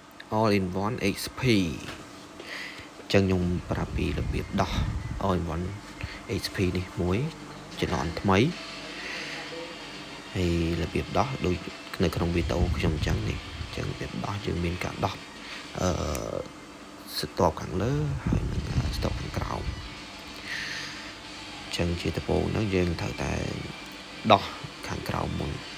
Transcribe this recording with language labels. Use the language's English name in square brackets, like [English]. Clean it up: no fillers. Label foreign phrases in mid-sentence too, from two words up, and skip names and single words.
[English] all in one HP [Khmer] ចឹងខ្ញុំប្រាប់ពីរបៀបដោះ [English] all in one HP [Khmer] នេះមួយចំណងថ្មីហើយរបៀបដោះដូចនៅក្នុងវីដេអូខ្ញុំចឹងនេះចឹងរបៀបដោះយើងមានការដោះស្ទប់ខាងលើហើយនឹងស្ទប់ខាងក្រោមចឹងជាដំបូងហ្នឹងយើងត្រូវតែដោះខាងក្រោមមុន